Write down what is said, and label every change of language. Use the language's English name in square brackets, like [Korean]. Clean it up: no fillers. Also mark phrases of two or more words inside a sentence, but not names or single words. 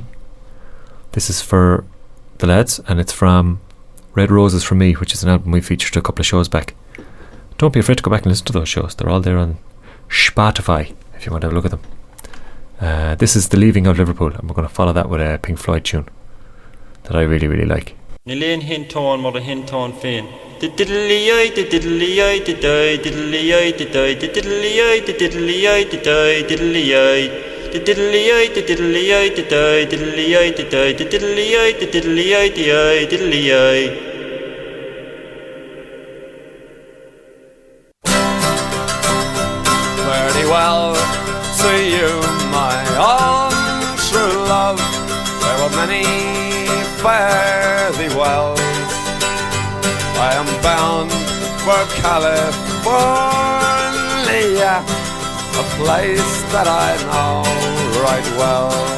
[English] This is for the lads, and it's from Red Roses From Me, which is an album we featured a couple of shows back. Don't be afraid to go back and listen to those shows. They're all there on Spotify if you want to have a look at them. This is The Leaving of Liverpool, and we're going to follow that with a Pink Floyd tune that I really, really like. Nileen Hinton mod a Hinton fin. Diddly-oi, diddly-oi, diddly-oi, diddly-oi, diddly-oi, diddly-oi, diddly-oi, diddly-oi, diddly-oi, diddly-oi, diddly-oi, diddly-oi, diddly-oi, diddly-oi. Very well, see you, my own true love. There were many fare thee well. I am bound for California, a place that I know right well.